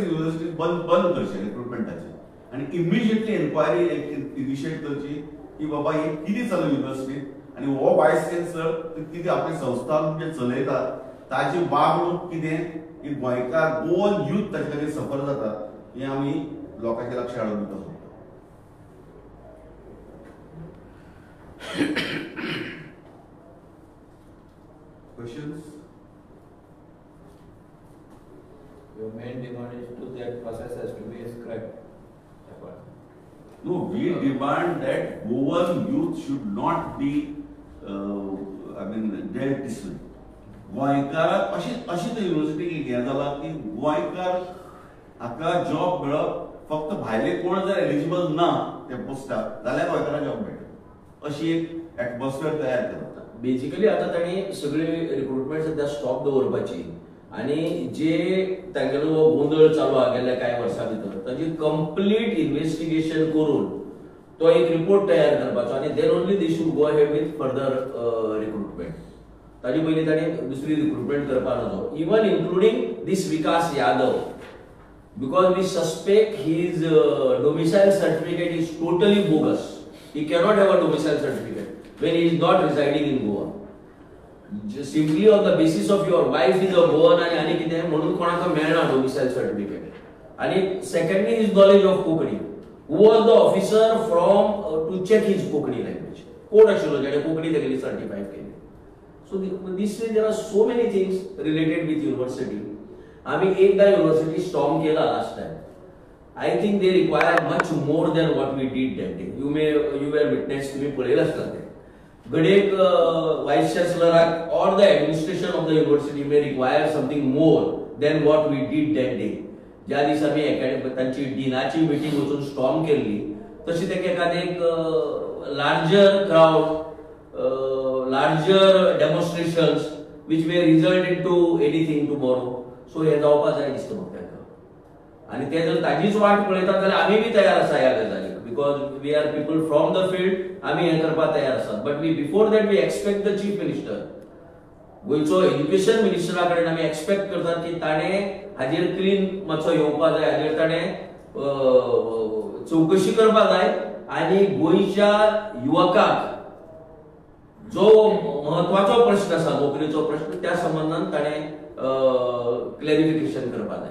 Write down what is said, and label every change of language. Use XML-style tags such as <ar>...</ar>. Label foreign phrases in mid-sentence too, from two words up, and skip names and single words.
<kok>युनिव्हर्सिटी बंद करचे रिक्रुटमेंटाचे आणि</kok> <en>immediately enquiry initiate</en> <kok>करची की बाबा हे कितें चलता युनिव्हर्सिटीत आणि हो वायस चान्सलर कितें आपली संस्था म्हणजे चलयता ताची वागणूक कितें की गोंयकार</kok> <en>Goan youth</en> <kok>ताचे खातीर सफर जाता हे आमी लोकांच्या लक्षांत हाडून दिवपाक सोदता क्वेश्चन्स</kok> <en>Your main demand is to that process has to be scrapped. No, we demand that Goan youth should not be, dealt this way.</en> <kok>गोंयकाराक अशी तर युनिव्हर्सिटी हें जाला की गोंयकार हाका जॉब मेळप फक्त भायले कोण जर एलिजिबल ना त्या पोस्टाक जाल्यार गोंयकाराक जॉब मेळटा अशी एक एटमॉस्फियर तयार करता बेसिकली आता तांणी सगळे रिक्रुटमेंट सध्या स्टॉप दवरपाची आणि जे तांगेलो गोंधळ चालू आहा गेल्या कांय वर्सां भितर ताची</kok> <en>complete investigation</en> <kok>करून तो एक रिपोर्ट तयार करपाचो आणि</kok> <en>then only they should go ahead with further recruitment.</en> <kok>ताजी पयलीं ताणी दुसरी रिक्रुटमेंट करपा नजो,</kok> <en>even including this Vikas Yadav, because we suspect his domicile certificate is totally bogus. He cannot have a domicile certificate when he is not residing in Goa. Just simply on the basis of your wife is a Goan</en> <kok>आणि कितें म्हणून कोणाक मेळना</kok> <en>domicile certificate. आणि secondly his knowledge of Kokani. Who was the officer from to check his Kokani language?</en> <kok>कोण आशिल्लो जेणे कोंकणी तेगेली सर्टिफाय केली.</kok> <en>So this way there are so many things related with university.</en> <kok>आम्ही एकदा युनिव्हर्सिटी स्टॉर्म केला</kok> <en>last time. I think they require much more than what we did that day. you were witness,</en> <kok>तुम्ही पळयला आसता ते. घडयेक</kok> <en>Vice Chancellor-ak or the administration of the university may require something more than what we did that day.</en> <kok>ज्या दिसा आमी तांची डिनाची मिटींग वचून स्टॉर्म केल्ली, तशी ताका एखादें</kok> <en>larger crowd, larger demonstrations which may result into anything tomorrow.</en> <kok>सो हे जावपा जाय दिसता म्हाका ताका. आनी ते जर ताजीच वाट पळयतात जाल्यार आमी बी तयार आसा ह्या गजालीक,</kok> <en>because we are people from the field,</en> <kok>आमी हे करपाक तयार आसात.</kok> <en>but we before that we expect the Chief Minister,</en> <kok>गोयचो एज्युकेशन मिनिस्टरा कडेन आमी एक्सपेक्ट करतात की ताणें हाजेर क्लीन मातसो येवपा जाय, हाजेर ताणें चवकशी करपा जाय आनी गोंयच्या युवकाक जो महत्वाचो प्रश्न आसा नोकरीचो प्रश्न, त्या संबंधान ताणें क्लॅरिफिकेशन करपा जाय.</kok>